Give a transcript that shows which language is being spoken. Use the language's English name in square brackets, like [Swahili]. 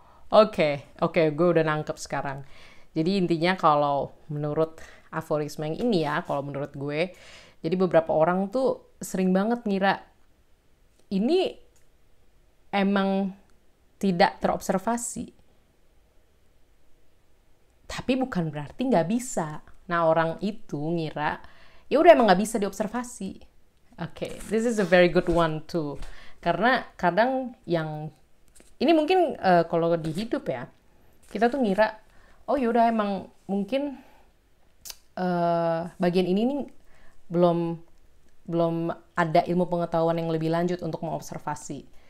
[Indonesian] Oke, gue udah nangkep sekarang. Jadi intinya kalau menurut aforisme yang ini ya, kalau menurut gue, jadi beberapa orang tuh sering banget ngira ini emang tidak terobservasi. Tapi bukan berarti nggak bisa. Nah, orang itu ngira ya udah emang nggak bisa diobservasi. [English] Oke, this is a very good one too. [Indonesian] Karena kadang yang ini mungkin kalau di hidup ya, kita tuh ngira oh yaudah emang mungkin bagian ini nih belum ada ilmu pengetahuan yang lebih lanjut untuk mengobservasi.